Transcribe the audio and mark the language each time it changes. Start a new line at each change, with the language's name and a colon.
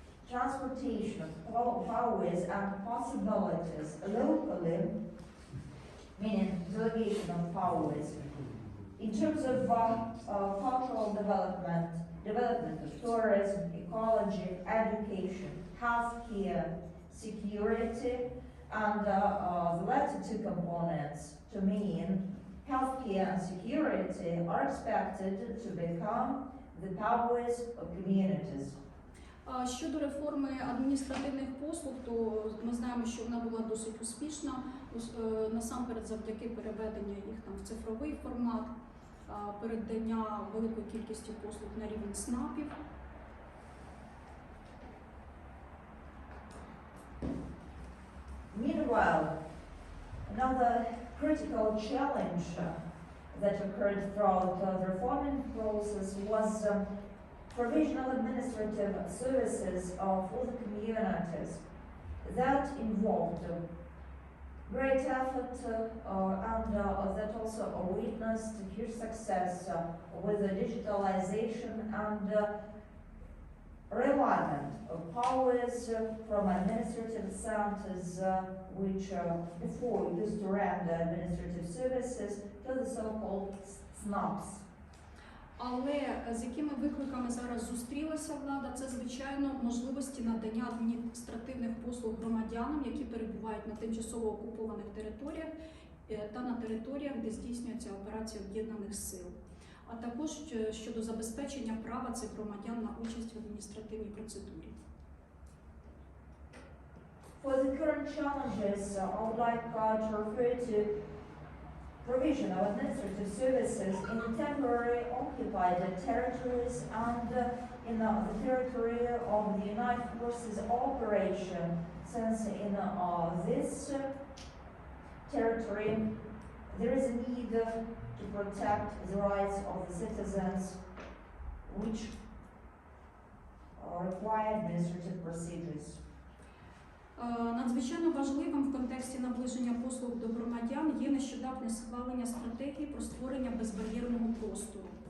English: transportation of powers and possibilities locally, meaning delegation of powers, in terms of cultural development, development of tourism, ecology, education, healthcare, security, and the latter two components, to mean healthcare and security, are expected to become the powers of communities.
Ukrainian: Щодо реформи адміністративних послуг, то ми знаємо, що вона була досить успішна, насамперед завдяки переведенню їх там в цифровий формат, передання великої кількості послуг на рівень СНАПів.
English: Meanwhile, another critical challenge that occurred throughout the reforming process was provisional administrative services for the communities. That involved great effort and that also witnessed huge success with the digitalization and realignment of powers from administrative centers which before used to render administrative services to the so-called SNAPs.
Ukrainian: Але з якими викликами зараз зустрілася влада, це, звичайно, можливості надання адміністративних послуг громадянам, які перебувають на тимчасово окупованих територіях та на територіях, де здійснюється операція об'єднаних сил, а також щодо забезпечення права цих громадян на участь в адміністративній процедурі.
English: For the current challenges, I would like to refer to provision of administrative services in the temporary occupied territories and in the territory of the United Forces operation, since in this territory there is a need to protect the rights of the citizens which require administrative procedures.
Ukrainian: Надзвичайно важливим в контексті наближення послуг до громадян є нещодавнє схвалення стратегії про створення безбар'єрного простору.